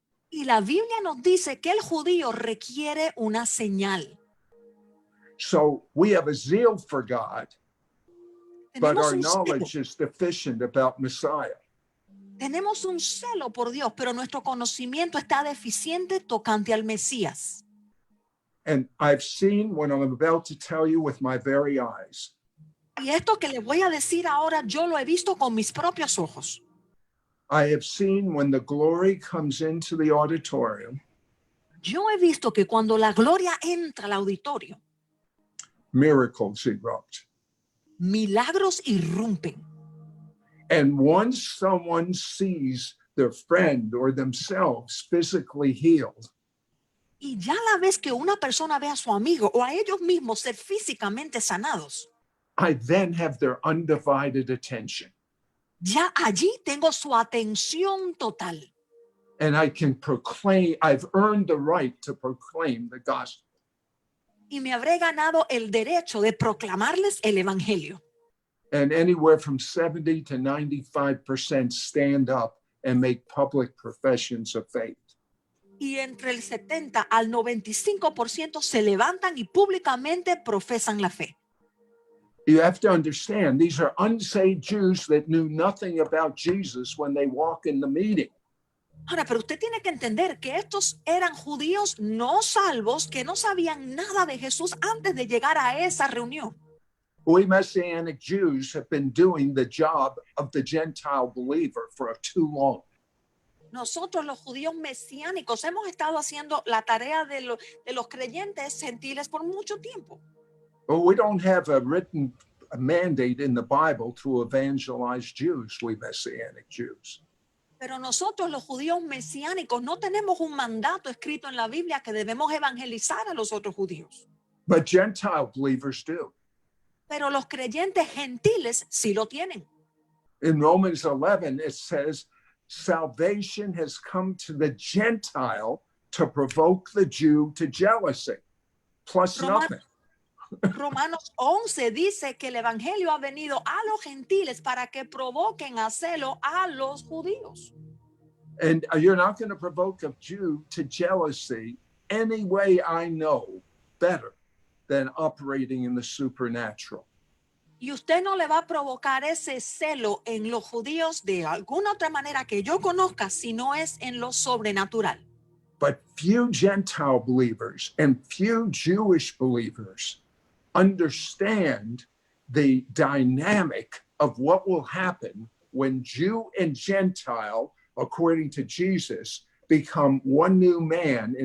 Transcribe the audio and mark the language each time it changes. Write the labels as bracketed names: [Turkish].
[Spanish] Y la Biblia nos dice que el judío requiere una señal. [English] So we have a zeal for God, but [Spanish] Tenemos [English] our [Spanish] un [English] knowledge [Spanish] celo, [English] is deficient about Messiah. [Spanish] tenemos un celo por Dios, pero nuestro conocimiento está deficiente tocante al Mesías. [English] And I've seen what I'm about to tell you with my very eyes. [Spanish] Y esto que les voy a decir ahora, yo lo he visto con mis propios ojos. [English] I have seen when the glory comes into the auditorium, [Spanish] Yo he visto que cuando la gloria entra al auditorio, [English] miracles erupt. [Spanish] milagros irrumpen. [English] And once someone sees their friend or themselves physically healed, [Spanish] Y ya la vez que una persona ve a su amigo o a ellos mismos ser físicamente sanados, [English] I then have their undivided attention. [Spanish] ya allí tengo su atención total. [English] And I can proclaim, I've earned the right to proclaim the gospel. [Spanish] Y me habré ganado el derecho de proclamarles el evangelio. [English] And anywhere from 70 to 95% stand up and make public professions of faith. [Spanish] Y entre el 70 al 95% se levantan y públicamente profesan la fe. [English] You have to understand, these are unsaved Jews that knew nothing about Jesus when they walk in the meeting. [Spanish] Ahora, pero usted tiene que entender que estos eran judíos no salvos que no sabían nada de Jesús antes de llegar a esa reunión. [English] We Messianic Jews have been doing the job of the Gentile believer for too long. [Spanish] Nosotros los judíos mesiánicos hemos estado haciendo la tarea de los creyentes gentiles por mucho tiempo. [English] But we don't have a written mandate in the Bible to evangelize Jews, we Messianic Jews. [Spanish] Pero nosotros los judíos mesiánicos no tenemos un mandato escrito en la Biblia que debemos evangelizar a los otros judíos. [English] But Gentile believers do. [Spanish] Pero los creyentes gentiles sí lo tienen. [English] In Romans 11, it says, salvation has come to the Gentile to provoke the Jew to jealousy, plus Roman- nothing. [Spanish] Romanos 11 dice que el evangelio ha venido a los gentiles para que provoquen a celo a los judíos. [English] And you're not going to provoke a Jew to jealousy any way I know better than operating in the supernatural. [Spanish] Y usted no le va a provocar ese celo en los judíos de alguna otra manera que yo conozca, si no es en lo sobrenatural. [English] But few Gentile believers and few Jewish believers understand the dynamic of what will happen when Jew and Gentile, according to Jesus, become one new man.